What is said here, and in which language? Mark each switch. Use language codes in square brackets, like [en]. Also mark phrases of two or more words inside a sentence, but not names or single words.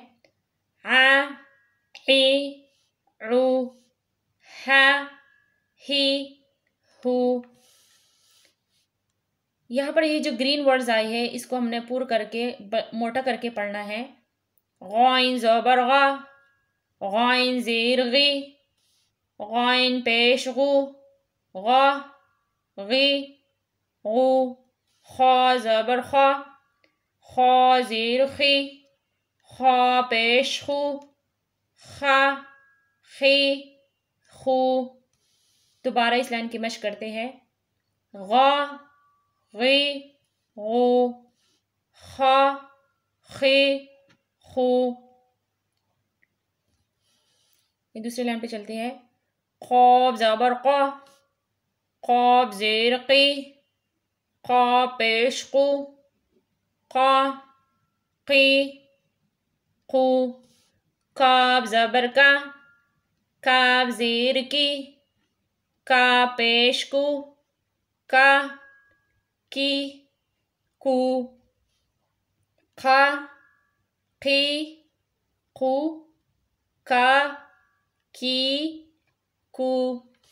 [ur] ع عی عو، ہا ہی ہو۔ یہاں پر یہ جو گرین ورڈز آئی ہے اس کو ہم نے پور کر کے موٹا کر کے پڑھنا ہے۔ غائن زبر غا، غائن زیر غی، غائن پیش غو، غا غی غو، خا زبر خا، خا زیر خی، خا پیش خو، خا خی خو۔ دوبارہ اس لائن کی مشق کرتے ہیں۔ غا غی غو، خا خی خو۔ یہ دوسری لائن پہ چلتے ہیں۔ قاف زبر قا، قاف زیر قی، قا پیش قو، قا قی قو، کاف زبر کا، کاف زیر کی، کا پیش کو، کا کی کو، خا قی قو، کا کی کو۔